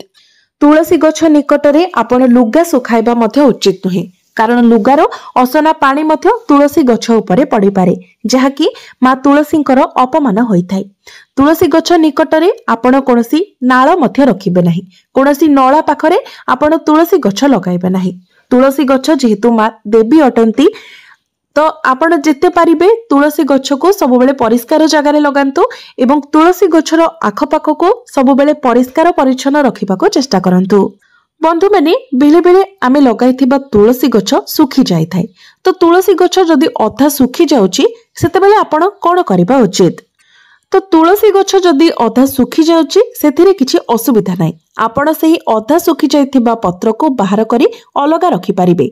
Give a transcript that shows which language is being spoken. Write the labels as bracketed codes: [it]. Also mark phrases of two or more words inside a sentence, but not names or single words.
[or] ତୁଳସୀ ଗଛ ନିକଟରେ ଆପଣ ଲୁଗା ଶୁଖାଇବା ମଧ୍ୟ ଉଚିତ ନୁହେଁ, କାରଣ ଲୁଗାର ଅସନା ପାଣି ମଧ୍ୟ ତୁଳସୀ ଗଛ ଉପରେ ପଡ଼ି ପାରେ, ଯାହାକି ମା' ତୁଳସୀଙ୍କର ଅପମାନ ହୋଇଥାଏ। ତୁଳସୀ ଗଛ ନିକଟରେ ଆପଣ କୌଣସି ନାଳ ମଧ୍ୟ ରଖିବେ ନାହିଁ, କୌଣସି ନାଳ ପାଖରେ ଆପଣ ତୁଳସୀ ଗଛ ଲଗାଇବେ ନାହିଁ। ତୁଳସୀ ଗଛ ଯେହେତୁ ମା' ଦେବୀ ଅଟନ୍ତି, ତ ଆପଣ ଯେତେ ପାରିବେ ତୁଳସୀ ଗଛ କୁ ସବୁବେଳେ ପରିଷ୍କାର ଜାଗାର ଲଗାନ୍ତୁ ଏବଂ ତୁଳସୀ ଗଛର ଆଖପାଖ କୁ ସବୁବେଳେ ପରିଷ୍କାର ପରିଚ୍ଛନ୍ନ ରଖିବାକୁ ଚେଷ୍ଟା କରନ୍ତୁ। ବନ୍ଧୁ ମାନେ ବେଳେ ବେଳେ ଆମେ ଲଗାଇଥିବା ତୁଳସୀ ଗଛ ଶୁଖି ଯାଇ ଥାଏ, ତ ତୁଳସୀ ଗଛ ଯଦି ଅଧା ଶୁଖି ଯାଉଛି ସେତେବେଳେ ଆପଣ କଣ କରିବା ଉଚିତ? ତ ତୁଳସୀ ଗଛ ଯଦି ଅଧା ଶୁଖି ଯାଉଛି ସେଥିରେ କିଛି ଅସୁବିଧା ନାହିଁ। ଆପଣ ସେହି ଅଧା ଶୁଖି ଯାଇଥିବା ପତ୍ର କୁ ବାହାର କରି ଅଲଗା ରଖି ପାରିବେ।